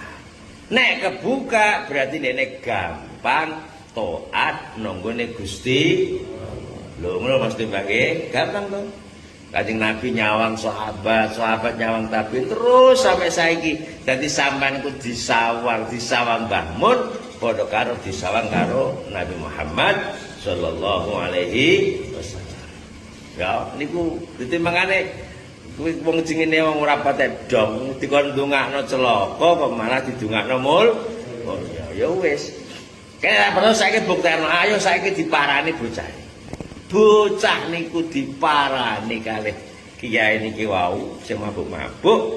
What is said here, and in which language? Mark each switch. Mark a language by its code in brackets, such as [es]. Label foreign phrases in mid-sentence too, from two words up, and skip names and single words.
[jv] Nek kebuka berarti dene gampang taat nanggone Gusti. Lho ngono mesti bae gampang to. Kanjeng Nabi nyawang sahabat nyawang tabiin terus sampai saiki. Dadi sampean iku disawang Mbah Mun padha karo disawang karo Nabi Muhammad [ar] sallallahu alaihi wasallam. [jv] Ya niku ditimbangane kuwi wong jengene wong ora patek dong dikon ndongakno celaka kok malah didongakno mul. Oh ya wis. Kene perlu saiki buktekno ayo saiki diparani bocah. Bocah niku diparani kalih kiai niki wau sing mabuk-mabuk.